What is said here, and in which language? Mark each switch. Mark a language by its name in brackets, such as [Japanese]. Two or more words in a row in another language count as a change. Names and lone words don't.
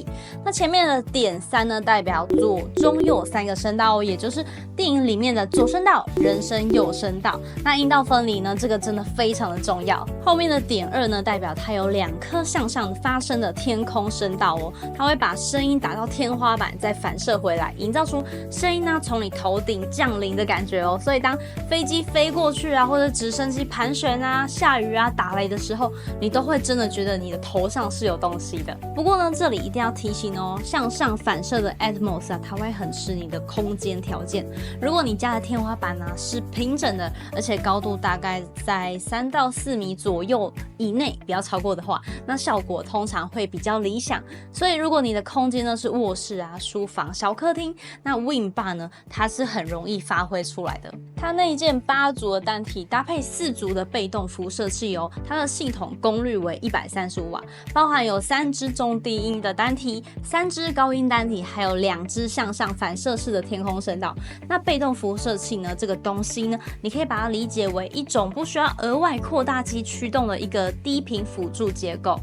[Chinese] 那前面的點3呢，代表左中右3個聲道哦，也就是電影裡面的左聲道、人聲、右聲道。那音道分離呢，這個真的非常的重要。後面的點2呢，代表它有2顆向上發聲的天空聲道哦，它會把聲音打到天花板，再反射回來，營造出聲音呢從你頭頂降臨的感覺哦。所以當飛機飛過去啊，或者直升機盤旋啊、下雨啊、打雷的時候，你都會真的覺得你的頭上是有東西的。不過呢，這裡一定要提醒哦，向上反射的 Atmos 啊，它會很吃你的空間條件。如果你家的天花板啊是平整的，而且高度大概在3到4米左右以內，不要超過的話，那效果通常會比較理想。所以如果你的空間呢是卧室啊、書房、小客廳，那 Win Bar 呢，它是很容易發揮出来的。它內建8組的單體，搭配4組的被動輻射器哦，它的系統功率為135瓦，包含有3支中低音的單體、3支高音單體，還有2支向上反射式的天空聲道。那被動輻射器呢，這個東西呢，你可以把它理解為一種不需要額外擴大機驅動的一個低頻輔助結構。